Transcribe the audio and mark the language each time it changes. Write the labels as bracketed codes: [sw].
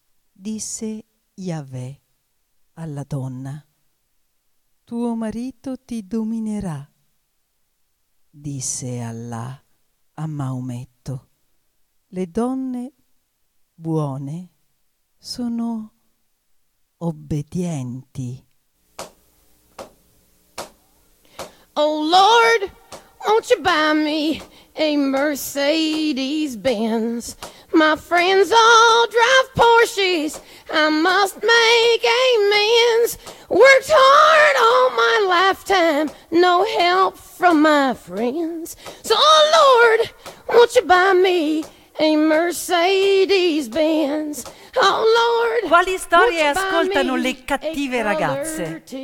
[it] Disse Yahweh alla donna: Tuo marito ti dominerà. Disse Allah a Maometto: Le donne buone sono obbedienti. [en] Oh Lord, won't you buy me a Mercedes Benz? My friends all drive Porsches. I must make amends. Worked hard all my lifetime, no help from my friends. So, oh Lord, won't you buy me a Mercedes Benz? Oh Lord, [it] Quali storie ascoltano le cattive ragazze?